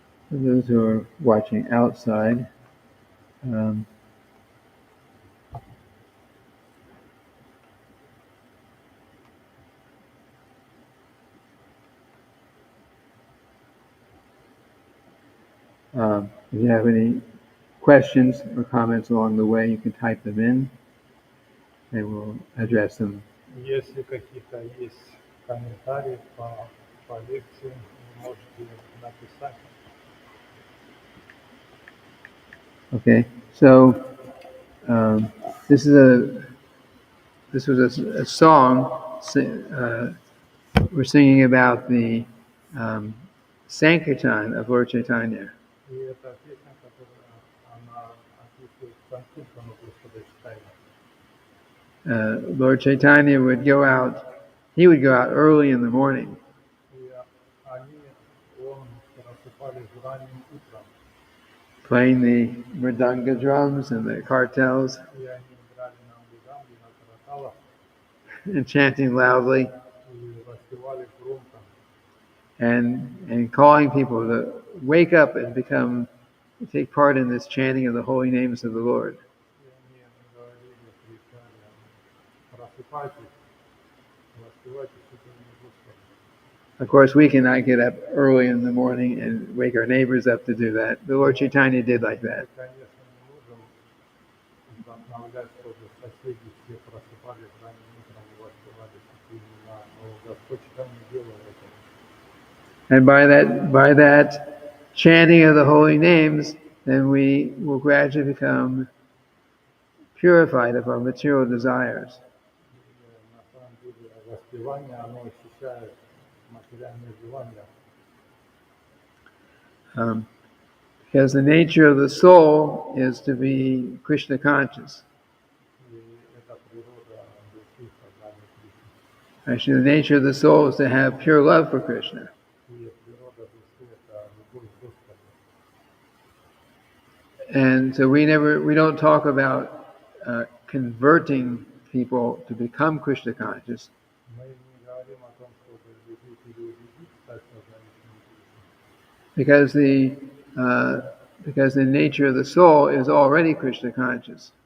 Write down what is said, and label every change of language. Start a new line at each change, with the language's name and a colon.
English: For those who are watching outside, if you have any questions or comments along the way, you can type them in and we'll address them.
Russian: Если какие-то есть комментарии по лекции, вы можете написать.
English: Okay, so this was a song we're singing about the Sankirtan of Lord Chaitanya.
Russian: И эта песня, которая она описывает Санкиртану Господа Чайтаньи.
English: Lord Chaitanya would go out early in the morning.
Russian: И он просыпались ранним утром.
English: Playing the mridanga drums and the kartals
Russian: И они играли на мриданге, на караталах,
English: and chanting loudly
Russian: и распевали громко.
English: and calling people to wake up and take part in this chanting of the holy names of the Lord.
Russian: И они говорили, кричали, просыпайтесь, распевайте святое имя Господа.
English: Of course, we cannot get up early in the morning and wake our neighbors up to do that. The Lord Chaitanya did like that.
Russian: Конечно, не можем вдохновлять, чтобы соседи все просыпались ранним утром и распевали святые имена, но Господь Чайтанья делал это.
English: And by that chanting of the holy names, then we will gradually become purified of our material desires.
Russian: На самом деле, распевание, оно очищает материальные желания.
English: Because the nature of the soul is to be Krishna conscious.
Russian: И это природа души, сознания Кришны.
English: Actually, the nature of the soul is to have pure love for Krishna.
Russian: И природа души – это любовь к Господу.
English: And so we don't talk about converting people to become Krishna conscious.
Russian: Мы не говорим о том, чтобы людей переубедить стать сознательными Кришны.
English: Because the nature of the soul is already Krishna conscious.